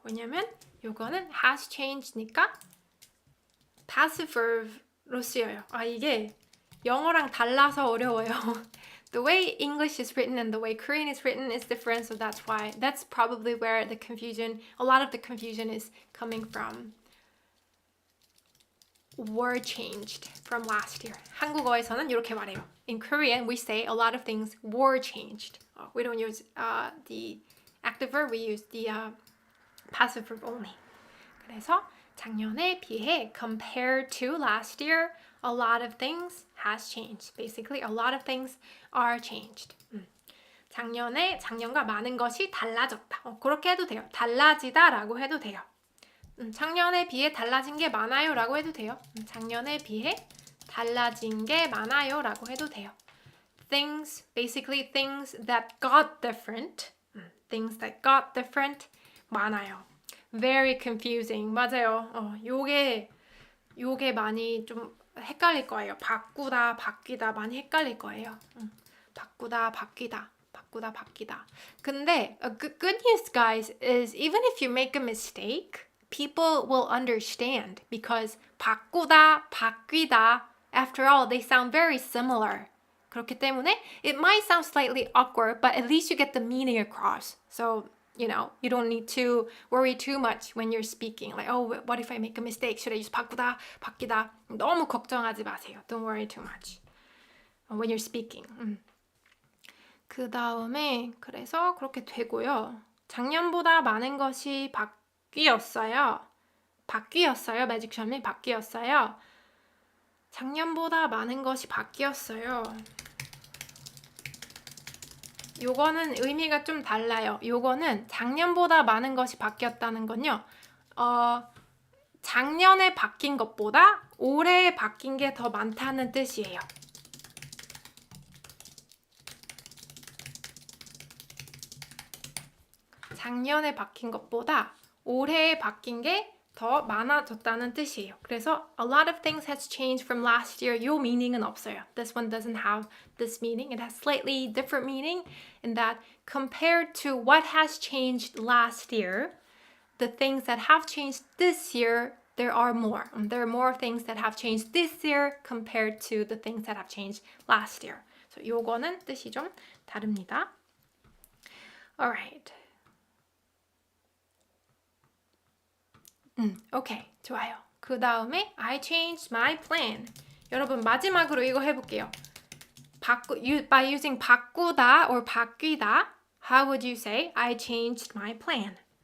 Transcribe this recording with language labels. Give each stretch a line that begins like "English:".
Korean: 왜냐면 요거는 has changed니까 passive verb로 쓰여요. 이게 영어랑 달라서 어려워요.
English: The way English is written and the way Korean is written is different, so that's probably where a lot of the confusion is coming from. Were changed from last year.
Korean: 한국어에서는 이렇게 말해요.
English: In Korean, we say a lot of things were changed. We don't use the active verb, we use the passive verb only.
Korean: 그래서 작년에 비해
English: compared to last year, a lot of things has changed. Basically, a lot of things are changed.
Korean: 작년과 많은 것이 달라졌다. 그렇게 해도 돼요. 달라지다라고 해도 돼요. 작년에 비해 달라진 게 많아요 라고 해도 돼요. 작년에 비해 달라진 게 많아요 라고 해도 돼요.
English: Basically things that got different. Things that got different 많아요. Very confusing. 맞아요.
Korean: 요게 많이 좀 헷갈릴 거예요. 바꾸다, 바뀌다 많이 헷갈릴 거예요. 바꾸다, 바뀌다. 바꾸다, 바뀌다.
English: 근데 good news, guys, is even if you make a mistake, people will understand because 바꾸다, 바뀌다, after all, they sound very similar.
Korean: 그렇기 때문에
English: it might sound slightly awkward, but at least you get the meaning across. So, you don't need to worry too much when you're speaking. Like, oh, what if I make a mistake? Should I use 바꾸다, 바뀌다?
Korean: 너무 걱정하지 마세요.
English: Don't worry too much when you're speaking.
Korean: 그 다음에 그래서 그렇게 되고요. 작년보다 많은 것이 바뀌었어요. 바뀌었어요. 매직션이 바뀌었어요. 작년보다 많은 것이 바뀌었어요. 요거는 의미가 좀 달라요. 요거는 작년보다 많은 것이 바뀌었다는 건요. 작년에 바뀐 것보다 올해 바뀐 게 더 많다는 뜻이에요. 작년에 바뀐 것보다 올해에 바뀐 게 더 많아졌다는 뜻이에요. 그래서
English: a lot of things has changed from last year.
Korean: 요 meaning은 없어요.
English: This one doesn't have this meaning. It has slightly different meaning in that compared to what has changed last year, the things that have changed this year, there are more. There are more things that have changed this year compared to the things that have changed last year.
Korean: So 요거는 뜻이 좀 다릅니다.
English: Alright.
Korean: 오케이, 좋아요. 그 다음에
English: I changed my plan.
Korean: 여러분 마지막으로 이거 해볼게요.
English: By using 바꾸다 or 바뀌다, how would you say I changed my plan?